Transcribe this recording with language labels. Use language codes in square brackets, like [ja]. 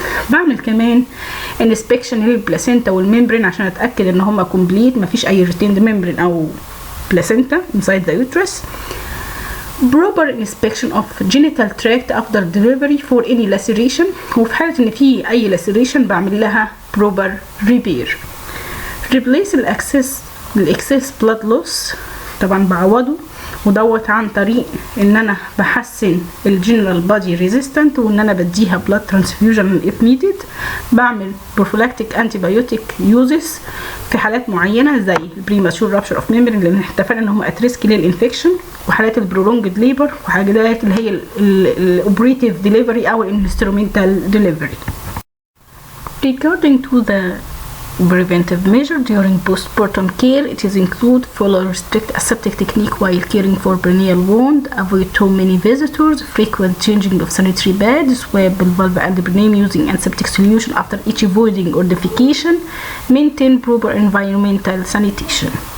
[ar] بعمل كمان inspection للبلاسنتا والممبرين عشان اتاكد ان هما كومبليت مفيش اي [en] retained membrane [ar] او placenta [en] inside the uterus. proper inspection of genital tract after delivery for any laceration. [ar] وفي حالة ان في اي laceration بعمل لها [en] proper repair. [ar] replace الاكسس blood loss، طبعا بعوضه، ودوت عن طريق ان انا بحسن الجنرال بادي ريزيستنت وان انا بديها بلاد ترانسفيوجن [en] if needed. [ar] بعمل [en] prophylactic antibiotic uses [ar] في حالات معينه زي [en] premature rupture of membrane [ar] لان اتفقنا ان هم اتريسك للانفكشن، وحالات البرولونجد ليبر، وحالات اللي هي الاوبريتيف ديليفري او الانسترومنتال ديليفري. [en] Regarding to the preventive measure during postpartum care, it is include follow strict aseptic technique while caring for perineal wound, avoid too many visitors, frequent changing of sanitary pads, swab the vulva and the perineum using antiseptic solution after each voiding or defecation, maintain proper environmental sanitation.